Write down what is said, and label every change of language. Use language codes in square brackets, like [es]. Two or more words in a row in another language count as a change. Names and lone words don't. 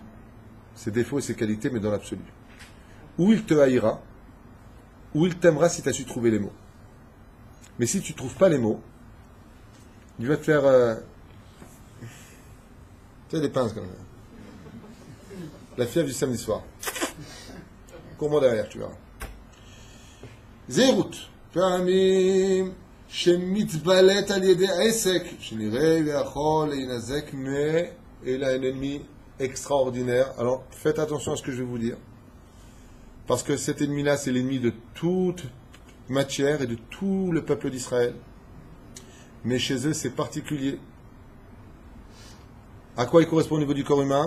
[fr] Ses défauts et ses qualités, mais dans l'absolu. Ou il te haïra, ou il t'aimera si tu as su trouver les mots. Mais si tu ne trouves pas les mots, il va te faire... tu sais, des pinces comme ça. La fièvre du samedi soir. Cours-moi derrière, tu verras. [he] Zérout. פעמים שמתבלט על ידי עסק, שנראה ויכול להינזק אלא [fr] un ennemi extraordinaire. Alors, faites attention à ce que je vais vous dire. Parce que cet ennemi-là, c'est l'ennemi de toute matière et de tout le peuple d'Israël. Mais chez eux, c'est particulier. À quoi il correspond au niveau du corps humain?